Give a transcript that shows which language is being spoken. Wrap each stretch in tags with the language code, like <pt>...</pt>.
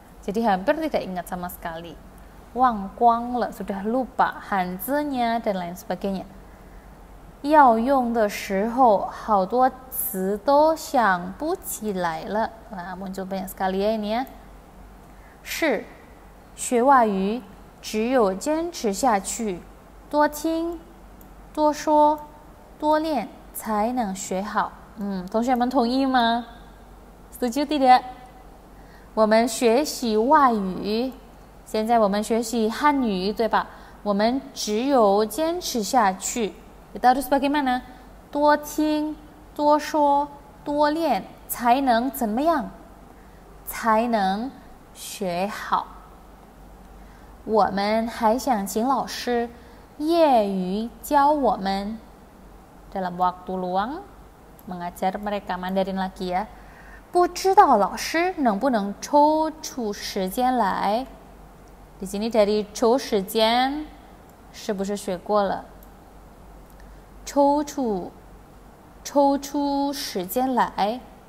<id>Jadi hampir tidak ingat sama sekali. Wang-wang lah, sudah lupa Hanzi-nya dan lain sebagainya.</id> <zh>要用的时候，好多词都想不起来了。</zh> <id>Nah, muncul banyak sekali ya ini ya.</id> <zh>是，学外语只有坚持下去，多听、多说、多练。才能学好。同学们同意吗？</zh> <id>Setuju tidak？</id> <zh>我们学习外语，现在我们学习汉语，对吧？我们只有坚持下去。</zh> <id>Kita harus bagaimana？</id> <zh>多听、多说、多练，才能怎么样？才能学好。我们还想请老师业余教我们。</zh> <id>Dalam waktu luang mengajar mereka Mandarin lagi ya.</id> <zh>不知道老师能不能抽出时间来。</zh> <id>Di sini dari 抽时间是不是学过了？</id> <zh>抽出时间来。</zh>